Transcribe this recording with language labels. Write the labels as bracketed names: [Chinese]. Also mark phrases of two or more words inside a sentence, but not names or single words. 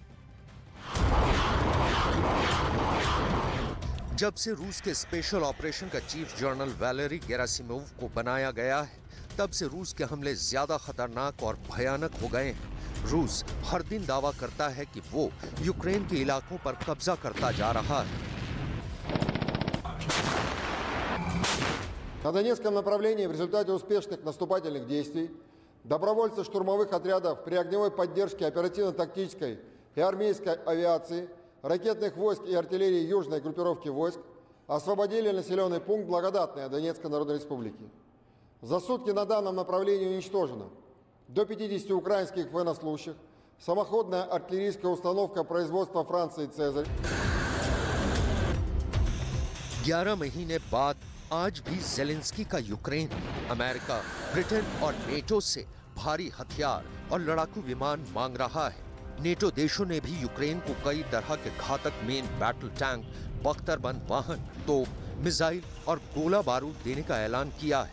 [Hindi] जब से रूस के स्पेशल ऑपरेशन का चीफ जनरल वैलेरी गेरासिमोव को बनाया गया है, तब से रूस के हमले ज्यादा खतरनाक और भयानक हो गए हैं। रूस हर दिन दावा करता है कि वो यूक्रेन के इलाकों पर कब्जा करता जा रहा है। [Russian] На Донецком направлении в результате успешных наступательных действий добровольцы штурмовых отрядов при огневой поддержке оперативно-тактической и армейской авиации, ракетных войск и артиллерии южной группировки войск освободили населенный пункт Благодатная Донецкой Народной Республики. За сутки на данном направлении уничтожено до 50 украинских военнослужащих, самоходная артиллерийская установка производства Франции «Цезарь». [Hindi] 11 महीने बाद आज भी ज़ेलेंस्की का यूक्रेन अमेरिका, ब्रिटेन और नेटो से भारी हथियार और लड़ाकू विमान मांग रहा है। नेटो देशों ने भी यूक्रेन को कई तरह के घातक [English] main battle tank, [Hindi] बख्तरबंद वाहन, तोप, मिसाइल और गोला बारूद देने का ऐलान किया है।